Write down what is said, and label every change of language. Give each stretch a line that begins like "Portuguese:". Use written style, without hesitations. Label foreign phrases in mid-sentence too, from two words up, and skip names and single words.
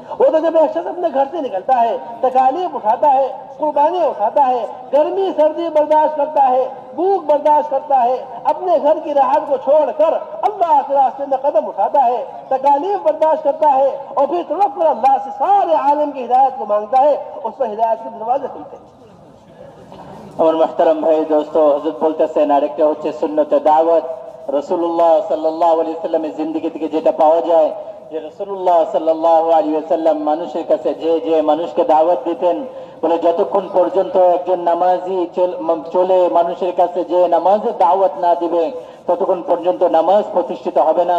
Urdu: وہ تو جب ایک شخص اپنے گھر سے نکلتا ہے، تکالیف اٹھاتا ہے، قربانی اٹھاتا ہے، گرمی سردی برداشت کرتا ہے، بھوک برداشت کرتا ہے، اپنے گھر کی راحت کو چھوڑ کر اللہ کے راستے میں قدم اٹھاتا ہے، تکالیف برداشت کرتا ہے اور پھر تڑپ کر اللہ سے سارے عالم کی ہدایت کو مانگتا ہے، اس پر ہدایت کے دروازے کھلتے ہیں۔
Bangla: আমার محترم ভাই দোস্ত, হযরত বলতেছেন আরেকটা হচ্ছে সুন্নতে দাওয়াত। রাসূলুল্লাহ সাল্লাল্লাহু আলাইহি ওয়াসাল্লামের জিন্দেগি থেকে যেটা পাওয়া যায় যে রাসূলুল্লাহ সাল্লাল্লাহু আলাইহি ওয়াসাল্লাম মানুষের কাছে যে মানুষকে দাওয়াত দিতেন, বলে যতক্ষণ পর্যন্ত একজন নামাজি চলে মানুষের কাছে যে নামাজের দাওয়াত না দিবে ততক্ষণ পর্যন্ত নামাজ প্রতিষ্ঠিত হবে না।